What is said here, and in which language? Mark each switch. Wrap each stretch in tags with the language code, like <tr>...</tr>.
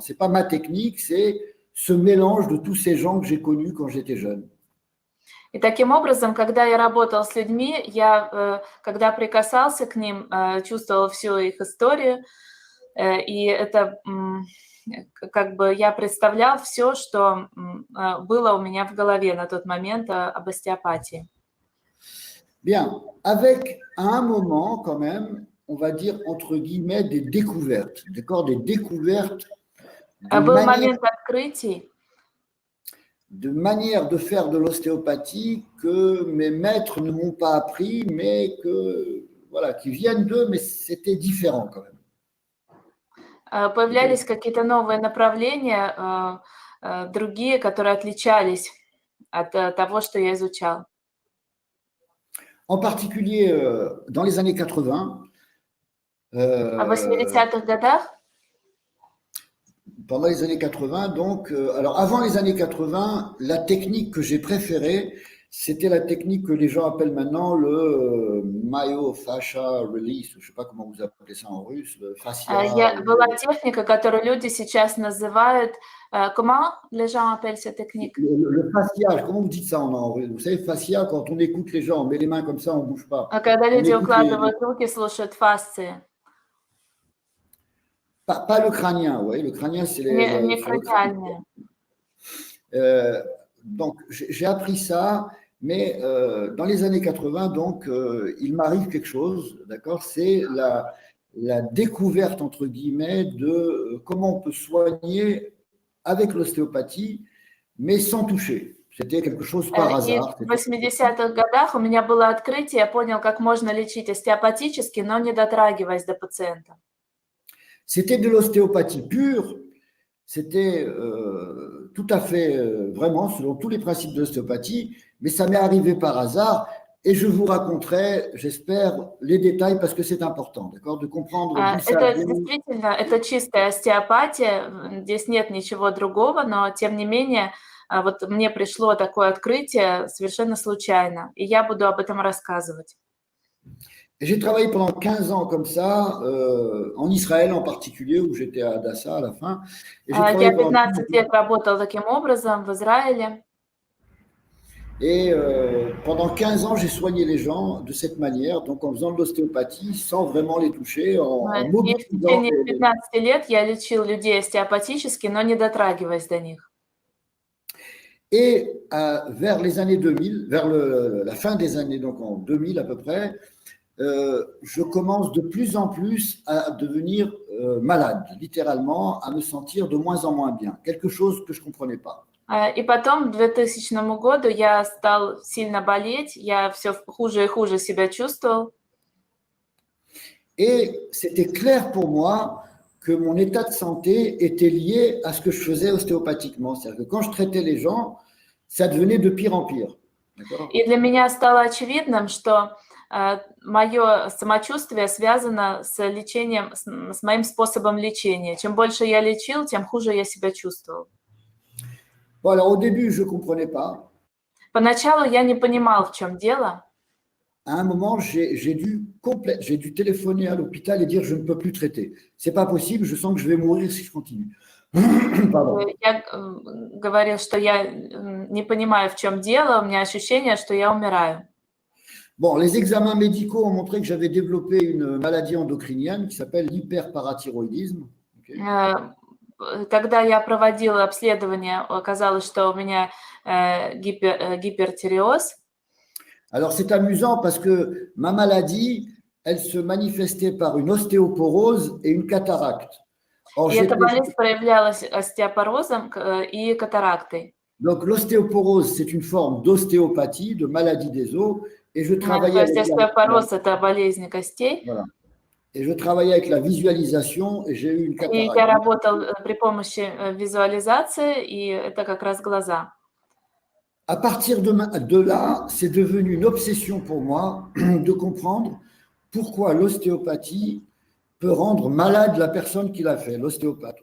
<fr>Ce n'est pas ma technique, c'est ce mélange de tous ces gens que j'ai connus quand j'étais jeune.</fr> <ru>И таким образом, когда я работал с людьми, я, когда прикасался к ним, чувствовал всю их историю, и это как бы я представлял все, что было у меня в голове на тот момент об остеопатии.</ru> <fr>Bien, avec à un moment quand même, on va dire entre guillemets des découvertes, d'accord, des découvertes</fr> <ru>Был момент открытий,</ru> <fr>de manière de faire de l'ostéopathie que mes maîtres ne m'ont pas appris, mais que voilà, qui viennent d'eux, mais c'était différent quand même.</fr> <ru>появлялись какие-то новые направления, другие, которые отличались от того, что я изучал.</ru> <fr>En particulier dans les années 80.</fr> <ru>В 80-х годах?</ru> <fr>Pendant les années 80, donc, alors avant les années 80, la technique que j'ai préférée, c'était la technique que les gens appellent maintenant le myofascia release, je ne sais pas comment vous appelez ça en russe, le fascia.</fr> <ru>Была техника, которую люди сейчас называют,</ru> <fr>comment les gens appellent cette technique? Le fascia, comment vous dites ça en russe? Vous savez, fascia, quand on écoute les gens, on met les mains comme ça, on ne bouge pas.</fr> <ru>Когда люди укладывают руки, слушают фасции.</ru> <fr>Pas le crânien, oui, le crânien, c'est les.</fr> <ru>Не краниальные.</ru> <fr>Donc, j'ai appris ça, mais dans les années 80, donc, il m'arrive quelque chose, d'accord? C'est la découverte, entre guillemets, de comment on peut soigner avec l'ostéopathie, mais sans toucher. C'était quelque chose par hasard.</fr> <ru>И в 80-х годах у меня было открытие, я понял, как можно лечить остеопатически, но не дотрагиваясь до пациента.</ru> <fr>C'était de l'ostéopathie pure, c'était tout à fait, vraiment, selon tous les principes de l'ostéopathie, mais ça m'est arrivé par hasard et je vous raconterai, j'espère, les détails parce que c'est important, d'accord, de comprendre d'où ça</fr> <ru>Это</ru> <fr>vient.</fr> <ru>действительно, это чистая остеопатия, здесь нет ничего другого, но тем не менее, вот мне пришло такое открытие совершенно случайно, и я буду об этом рассказывать.</ru> <fr>J'ai travaillé pendant 15 ans comme ça, en Israël en particulier, où j'étais à Hadassah à la fin. Et</fr> <ru>Я 15 лет работал таким образом в Израиле.</ru> <fr>Et pendant 15 ans, j'ai soigné les gens de cette manière, donc en faisant de l'ostéopathie sans vraiment les toucher, en</fr> <ru>И в</ru> <fr>mobilisant.</fr> <ru>течение 15 лет я лечил людей остеопатически, но не дотрагиваясь до них.</ru> <fr>Et vers les années 2000, vers la fin des années, donc en 2000 à peu près, je commence de plus en plus à devenir malade, littéralement, à me sentir de moins en moins bien, quelque chose que je ne comprenais pas.</fr> <ru>И потом, к 2000 году, я стал сильно болеть, я все хуже и хуже себя чувствовал.</ru> <fr>Et c'était clair pour moi que mon état de santé était lié à ce que je faisais ostéopathiquement. C'est-à-dire que quand je traitais les gens, ça devenait de pire en pire.</fr> <ru>И для меня стало очевидным, что мое самочувствие связано с лечением, с моим способом лечения. Чем больше я лечил, тем хуже я себя чувствовал.</ru> <fr>Bon, alors au début, je ne comprenais pas.</fr> <ru>Поначалу я не понимал, в чем дело.</ru> <fr>À un moment, j'ai dû téléphoner à l'hôpital et dire je ne peux plus traiter. C'est pas possible, je sens que je vais mourir si je continue. Pardon.</fr> <ru>Я говорил, что я не понимаю, в чем дело, у меня ощущение, что я умираю.</ru> <fr>Bon, les examens médicaux ont montré que j'avais développé une maladie endocrinienne qui s'appelle l'hyperparathyroïdisme. Okay.</fr> <ru>Когда я проводила обследование, оказалось, что у меня гипертиреоз.</ru> <fr>Alors, c'est amusant parce que ma maladie, elle se manifestait par une ostéoporose et une cataracte. Or,</fr> <ru>и эта болезнь проявлялась остеопорозом и катарактой.</ru> <fr>Donc, l'ostéoporose, c'est une forme d'ostéopathie, de maladie des os, et je travaillais</fr> <ru>То есть остеопороз – это болезнь костей.</ru> <fr>Voilà. Et je travaillais avec la visualisation et j'ai eu une</fr> <ru>И</ru> <fr>cataracte.</fr> <ru>я работал при помощи визуализации, и это как раз глаза.</ru> <fr>À partir de là, c'est devenu une obsession pour moi de comprendre pourquoi l'ostéopathie peut rendre malade la personne qui l'a fait, l'ostéopathe.</fr>